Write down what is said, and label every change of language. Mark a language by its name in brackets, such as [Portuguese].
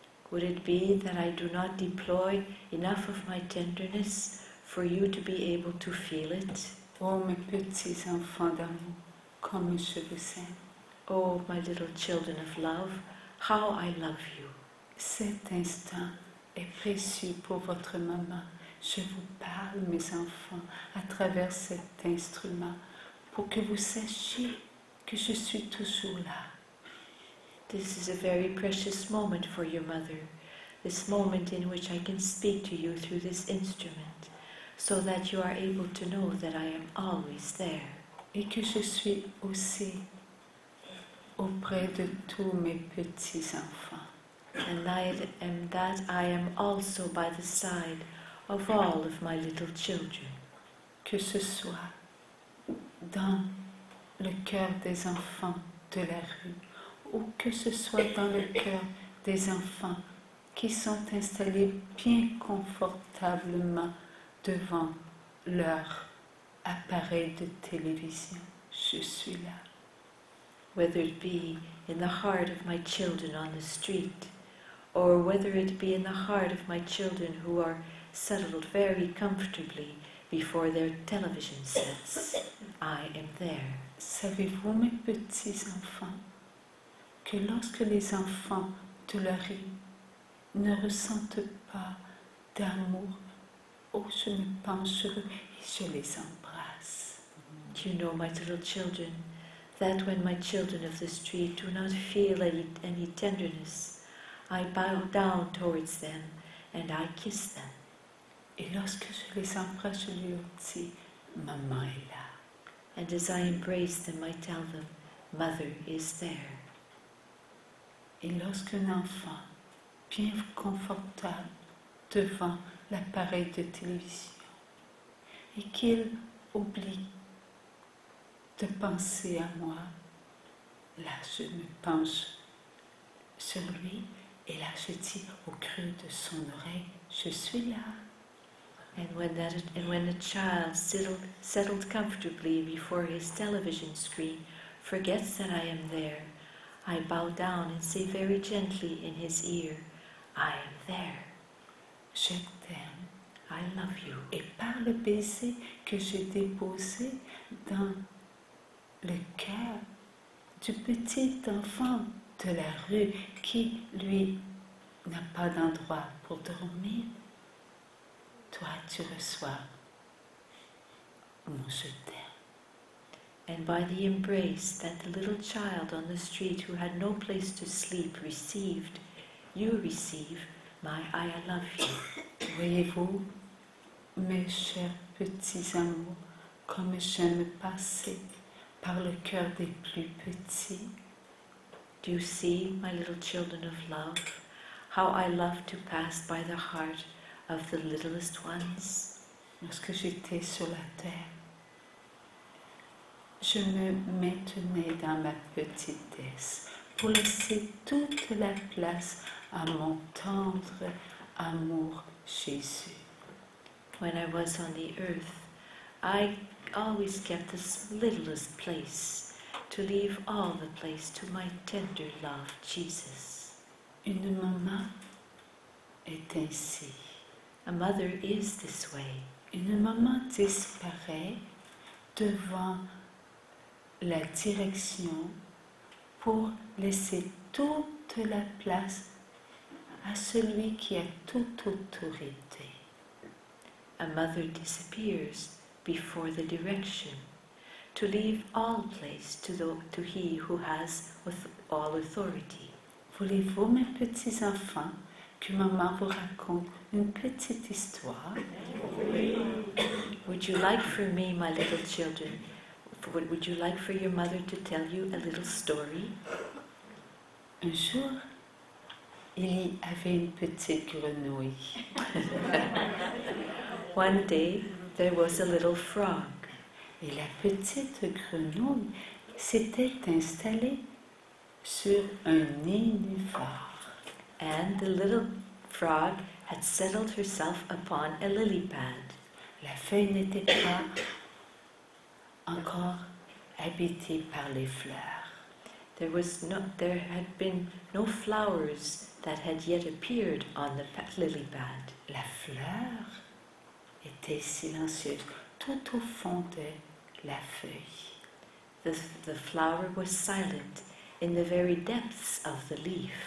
[English] Would it be that I do not deploy enough of my tenderness for you to be able to feel it? [French] Oh, mes petits enfants d'amour, comme je vous aime. [English] Oh, my little children of love, how I love you. [French] Cet instant est précieux pour votre maman. Je vous parle, mes enfants, à travers cet instrument, pour que vous sachiez que je suis toujours là. [English] This is a very precious moment for your mother, this moment in which I can speak to you through this instrument, so that you are able to know that I am always there. [French] Et que je suis aussi auprès de tous mes petits-enfants. [English] And that I am also by the side of all of my little children. [French] Que ce soit dans le cœur des enfants de la rue, ou que ce soit dans le cœur des enfants qui sont installés bien confortablement devant leur appareil de télévision. Je suis là. [English] Whether it be in the heart of my children on the street, or whether it be in the heart of my children who are settled very comfortably before their television sets, I am there. [French] Savez-vous, mes petits-enfants, que lorsque les enfants de la rue ne ressentent pas d'amour, oh, je me penche sur eux et je les embrasse. [English] Do you know, my little children, that when my children of the street do not feel any tenderness, I bow down towards them and I kiss them. [French] Et lorsque je les embrasse, je leur dis, maman est là. [English] And as I embrace them, I tell them, Mother is there. [French] Et lorsqu'un enfant, bien confortable devant l'appareil de télévision, et qu'il oublie de penser à moi, là je me penche sur lui, et là je dis au creux de son oreille, je suis là. [English] And when the child settled comfortably before his television screen forgets that I am there, I bow down and say very gently in his ear, I am there. [French] Je t'aime. [English] I love you. [French] Et par le baiser que j'ai déposé dans le cœur du petit enfant de la rue qui, lui, n'a pas d'endroit pour dormir, toi, tu reçois mon je t'aime. [English] And by the embrace that the little child on the street who had no place to sleep received, you receive my I love you. [French] Voyez-vous, mes chers petits amours, comme j'aime passer par le cœur des plus petits. [English] Do you see, my little children of love, how I love to pass by the heart of the littlest ones? [French] Lorsque j'étais sur la terre, je me maintenais dans ma petitesse pour laisser toute la place à mon tendre amour Jésus. [English] When I was on the earth, I always kept the littlest place to leave all the place to my tender love, Jesus. [French] Une maman est ainsi. [English] A mother is this way. [French] Une maman disparaît devant la direction pour laisser toute la place à celui qui a toute autorité. [English] A mother disappears before the direction to leave all place to he who has all authority. [French] Voulez-vous, mes petits enfants, que maman vous raconte une petite histoire? [English] Would you like for me, my little children, would you like for your mother to tell you a little story? [French] Un jour, il y avait une petite grenouille. [English] One day, there was a little frog. [French] Et la petite grenouille s'était installée sur un nénuphar. [English] And the little frog had settled herself upon a lily pad. [French] La feuille n'était pas encore habitée par les fleurs. [English] There had been no flowers that had yet appeared on the lily pad. [French] La fleur était silencieuse, tout au fond de la feuille. [English] The flower was silent in the very depths of the leaf.